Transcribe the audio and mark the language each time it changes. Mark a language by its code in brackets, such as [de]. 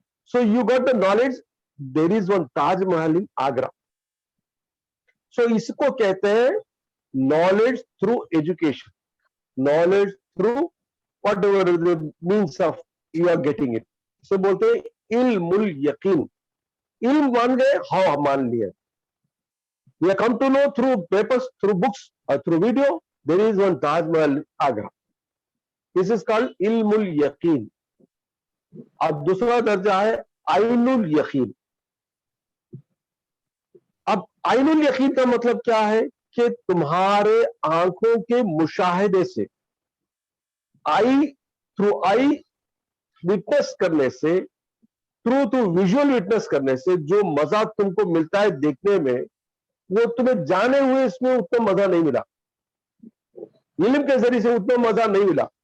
[en] So you got the knowledge there is one Taj Mahal in Agra. So [ur] اس کو کہتے ہیں [en] Knowledge through education, knowledge through whatever means of you are getting it. [ur] اسے بولتے ہیں علم الیقین. علم مان گئے, ہاں مان لیا. [en] We have come to know through papers, through books, or through video, there is one Taj Mahal Agra. This is called ilm al-yaqeen. [ur] اب دوسرا درجہ ہے عین الیقین. اب عین الیقین کا مطلب کیا ہے کہ تمہارے آنکھوں کے مشاہدے سے, [en] through eyewitness [ur] کرنے سے, [en] through visual witness [ur] کرنے سے جو مزہ تم کو ملتا ہے دیکھنے میں, وہ تمہیں جانے ہوئے اس میں اتنا مزہ نہیں ملا, علم کے ذریعے سے اتنا مزہ نہیں ملا.